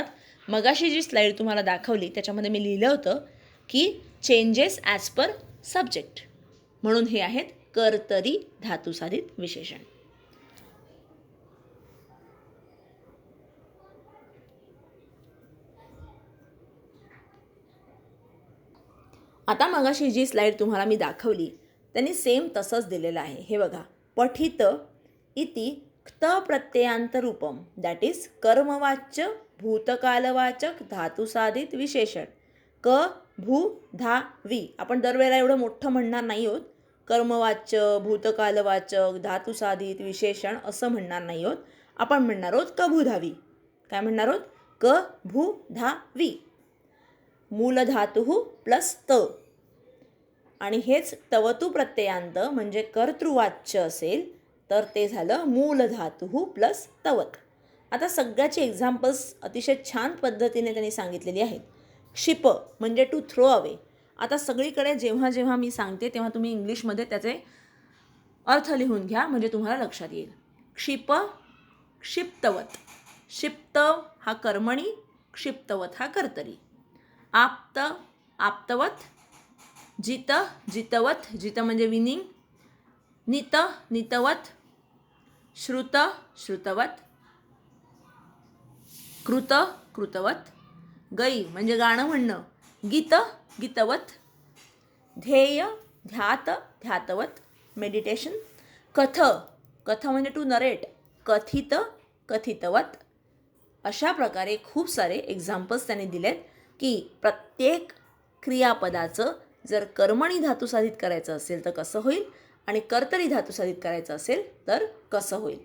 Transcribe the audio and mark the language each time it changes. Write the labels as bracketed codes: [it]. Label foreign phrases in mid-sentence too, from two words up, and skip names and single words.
[mr] मगाशी जी स्लाईड तुम्हाला दाखवली त्याच्यामध्ये मी लिहिलं होतं की [en] changes as per subject, [mr] म्हणून हे आहेत कर्तरी धातुसाधित विशेषण. आता मगाशी जी स्लाईड तुम्हाला मी दाखवली त्यांनी सेम तसंच दिलेलं आहे. हे बघा, [sa] पठित इति क्त प्रत्ययांतरूपम, [en] that is [mr] कर्मवाच्य भूतकालवाचक धातुसाधित विशेषण. क भू धा वी. आपण दरवेळेला एवढं मोठं म्हणणार नाही आहोत, कर्मवाचक, भूतकालवाचक, धातुसाधित, विशेषण असं म्हणणार नाही आहोत. आपण म्हणणार आहोत कभूधावी. काय म्हणणार आहोत? कभूधावी. मूलधातू प्लस त. आणि हेच तवतू प्रत्ययांत म्हणजे कर्तृवाच्य असेल तर ते झालं मूलधातू प्लस तवत. आता सगळ्याची एक्झाम्पल्स अतिशय छान पद्धतीने त्यांनी सांगितलेली आहेत. क्षिप म्हणजे [en] to throw away. [mr] आता सगळीकडे जेव्हा जेव्हा मी सांगते तेव्हा तुम्ही इंग्लिशमध्ये त्याचे अर्थ लिहून घ्या म्हणजे तुम्हाला लक्षात येईल. [sa] क्षिप, क्षिप्तवत. [mr] क्षिप्त हा कर्मणी, क्षिप्तवत हा कर्तरी. [sa] आप्त, आप्तवत. जित, जितवत. जित म्हणजे विनिंग. नित, नितवत. श्रुत, श्रुतवत. कृत, कृतवत. [mr] गई म्हणजे गाणं म्हणणं. [sa] गीत, गीतवत. ध्येय, ध्यात, ध्यातवत. मेडिटेशन. कथ, कथ म्हणजे [en] to narrate. [sa] कथित, कथितवत. [mr] अशा प्रकारे खूप सारे एक्झाम्पल्स त्यांनी दिलेत की प्रत्येक क्रियापदाचं जर कर्मणी धातुसाधित करायचं असेल तर कसं होईल आणि कर्तरी धातुसाधित करायचं असेल तर कसं होईल.